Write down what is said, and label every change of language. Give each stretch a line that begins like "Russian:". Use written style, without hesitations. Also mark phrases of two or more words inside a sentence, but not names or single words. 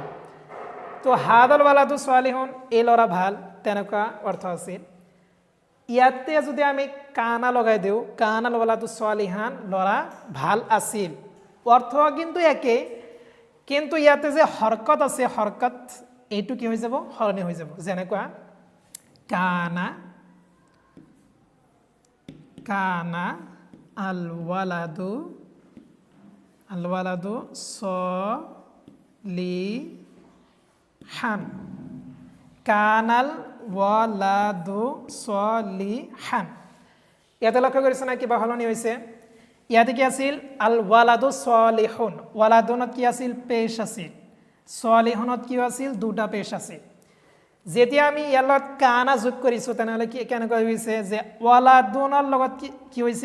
Assamese: তো
Arabic: هذا الولد صالح,
Assamese: এই ল'ৰা ভাল, তেনেকুৱা অৰ্থ আছিল। ইয়াতে যদি আমি কানা লগাই দিওঁ,
Arabic: كان الولد صالحا,
Assamese: ল'ৰা ভাল আছিল, অৰ্থ কিন্তু একেই, কিন্তু ইয়াতে যে হৰকত আছে, হৰকত এইটো কি হৈ যাব? সলনি হৈ যাব। যেনেকুৱা
Arabic: كان، كان الولد، الولد صالحا، كان الولد صالحا.
Assamese: ইয়াতে লক্ষ্য কৰিছে না কিবা সলনি হৈছে? ইয়াতে কি আছিল?
Arabic: الولد صالح,
Assamese: ওয়ালাদুনত কি আছিল? পেশ আছিল। সলিহুনত কি আছিল? দুটা পেশ আছিল। যেতিয়া আমি ইয়াৰ লগত কানা যোগ কৰিছোঁ, তেনেহ'লে কি কেনেকুৱা হৈছে যে ওয়ালাদুনৰ লগত কি হৈছে?